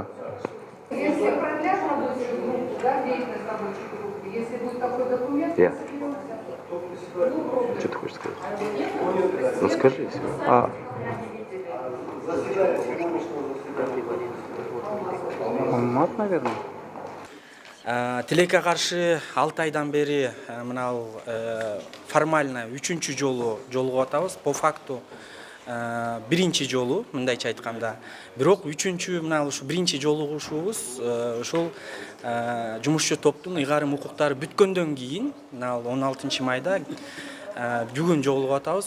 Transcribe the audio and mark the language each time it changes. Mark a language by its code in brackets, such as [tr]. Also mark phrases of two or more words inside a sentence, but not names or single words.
[ru] Если продлят рабочую группу, да, деятельность рабочей группы, если будет такой документ, Я. Что ты хочешь сказать? Ну скажи. Если... Мат, наверное. [ky] Тилекке каршы 6 айдан бери мынау формально 3-чү жолу жолугуп атабыз. [ru] По факту [ky] биринчи жолу, мындайча айтканда. Бирок 3-чү мына ушу биринчи жолугушубуз ошол жумушчу топтун ыйгарым укуктары бүткөндөн кийин, мына 16 майда бүгүн жолугуп атабыз.